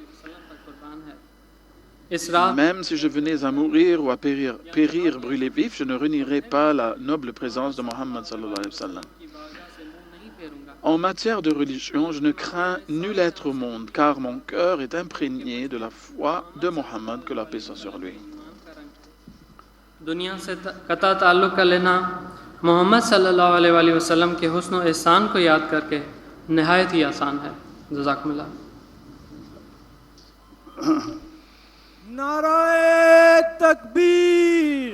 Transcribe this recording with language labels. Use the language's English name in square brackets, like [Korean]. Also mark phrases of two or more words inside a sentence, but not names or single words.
[French] Même si je venais à mourir ou à périr brûlé vif, je ne renierai pas la noble présence de Mohammed [Arabic] صلى الله عليه وسلم. [French] En matière de religion, je ne crains nul être au monde, car mon cœur est imprégné de la foi de Mohammed, que la paix soit sur lui. [Urdu] دنیا سے قطع تعلق کر لینا محمد [Arabic] صلى الله عليه وسلم [Urdu] کے حسن اور احسان کو یاد کر کے نہایت ہی آسان ہے. जज़ाकमुल्लाह। نعرۂ تکبیر.